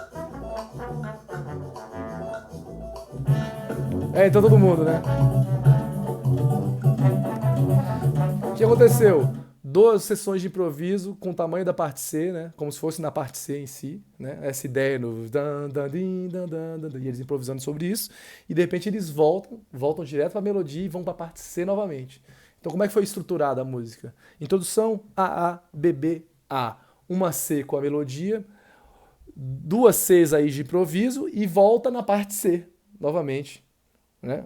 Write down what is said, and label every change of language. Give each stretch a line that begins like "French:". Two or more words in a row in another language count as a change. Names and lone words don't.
Portuguese: Então todo mundo, né? O que aconteceu? 2 sessões de improviso com o tamanho da parte C, né? Como se fosse na parte C em si, né? Essa ideia no dan, dan, din, dan, dan, dan, e eles improvisando sobre isso, e de repente eles voltam direto para a melodia e vão para a parte C novamente. Então como é que foi estruturada a música? Introdução A, B, B, A. Uma C com a melodia, 2 Cs aí de improviso e volta na parte C novamente, né?